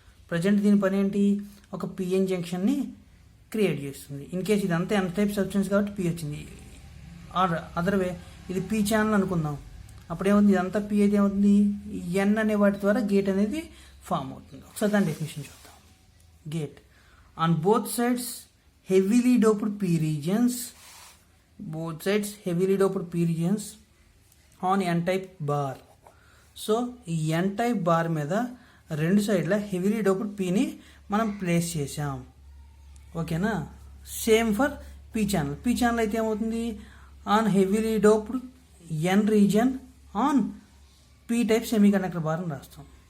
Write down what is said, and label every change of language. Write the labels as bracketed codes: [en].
[te] Present దీని పని ఏంటి, ఒక పిఎన్ జంక్షన్ని క్రియేట్ చేస్తుంది. ఇన్ కేస్ ఇదంతా ఎన్ టైప్ సబ్స్టెన్స్ కాబట్టి పి వచ్చింది. అదర్ వే ఇది పి ఛానల్ అనుకుందాం, అప్పుడు ఏమవుతుంది, ఇదంతా పి అయితే ఏమవుతుంది, ఎన్ అనే వాటి ద్వారా గేట్ అనేది ఫామ్ అవుతుంది. ఒకసారి దాని డెఫినేషన్ చూద్దాం. [en] Gate, on both sides heavily doped p regions, both sides heavily doped p regions on n type bar. [te] So ఈ n type బార్ మీద రెండు సైడ్ల హెవీలీ డోప్డ్ పీని మనం ప్లేస్ చేసాం. ఓకేనా, same for P channel. P channel అయితే ఏమవుతుంది, [en] on heavily doped N region on P type semiconductor bar [te] అని రాస్తాం.